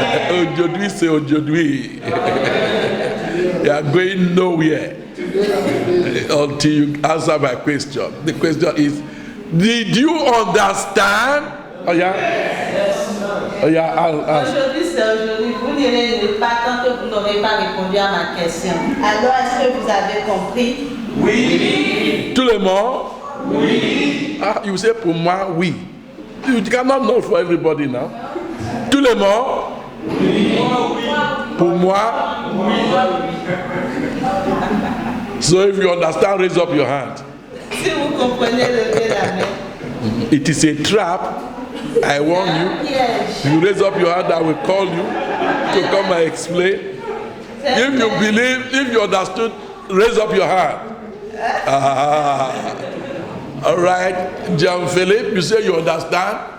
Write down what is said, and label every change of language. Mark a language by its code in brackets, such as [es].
[fr] Aujourd'hui, c'est aujourd'hui. [en] You are going nowhere until you answer my question. The question is, did you understand? Oh yeah? Oh yeah, [fr] Aujourd'hui, c'est aujourd'hui. Vous n'irez pas tant que vous n'aurez pas répondu à ma question. Alors, est-ce que vous avez compris? Oui. Tout le monde? Oui. [en] Ah, you say [fr] pour moi, oui. [en] You cannot know for everybody now. [fr] Tout le monde? Oui. Pour moi? Oui. [en] So if you understand, raise up your hand. [fr] Si vous comprenez, levez la main. [en] It is a trap. I warn you. [fr] Piège. [en] You raise up your hand, I will call you to come and explain. If you believe, if you understood, raise up your hand. Ah. All right, John Philip, you say you understand?